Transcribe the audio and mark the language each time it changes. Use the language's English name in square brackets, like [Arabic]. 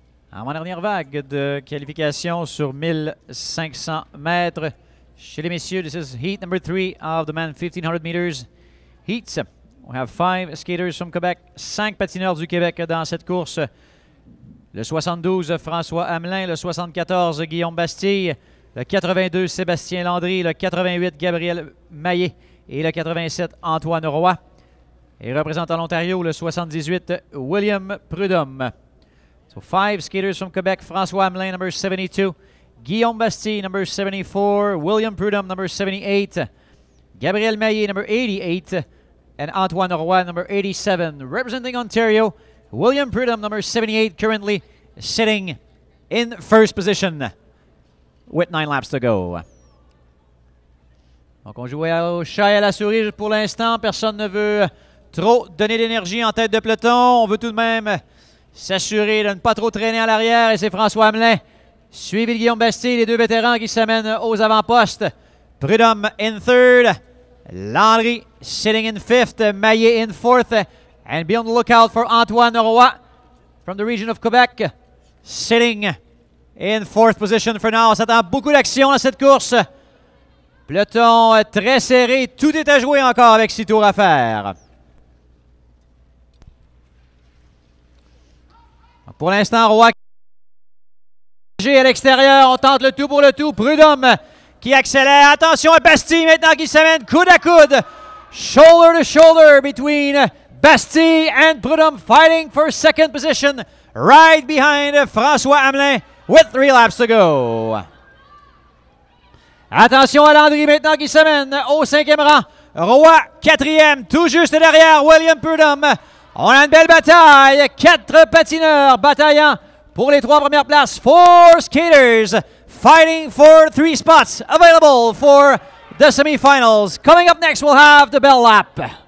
[French] En dernière vague de qualification sur 1500 mètres. Chez les messieurs, [English] this is heat number 3 of the men 1500 meters heats. We have 5 skaters from Quebec, [French] 5 patineurs du Québec dans cette course. Le 72, François Hamelin, le 74, Guillaume Bastille, le 82, Sébastien Landry, le 88, Gabriel Maillet et le 87, Antoine Roy. Et représentant l'Ontario, le 78, William Prudhomme. [English] So 5 skaters from Quebec, François Hamelin, number 72, Guillaume Bastille, number 74, William Prudhomme, number 78, Gabriel Maillet, number 88, and Antoine Roy, number 87. Representing Ontario, William Prudhomme, number 78, currently sitting in first position with 9 laps to go. [French] Donc on joue au chat et à la souris pour l'instant. Personne ne veut trop donner d'énergie en tête de peloton. On veut tout de même s'assurer de ne pas trop traîner à l'arrière. Et c'est François Hamelin, suivi de Guillaume Bastille, les 2 vétérans qui s'amènent aux avant-postes. [English] Prudhomme in third. Landry sitting in 5th, Maillet in 4th, and be on the lookout for Antoine Roy from the region of Quebec, sitting in 4th position for now. [French] On s'attend beaucoup d'action dans cette course. Peloton très serré, tout est à jouer encore avec 6 tours à faire. Pour l'instant, Roy à l'extérieur, on tente le tout pour le tout. Prudhomme qui accélère. Attention à Bastille maintenant qui s'amène coude à coude. Shoulder to shoulder between Bastille and Prudhomme, fighting for 2nd position right behind François Hamelin with 3 laps to go. Attention à Landry maintenant qui s'amène au 5e rang. Roy 4e, tout juste derrière William Prudhomme. On a une belle bataille. 4 patineurs bataillant pour les 3 premières places. [English] 4 skaters fighting for 3 spots available for the semifinals. Coming up next, we'll have the bell lap.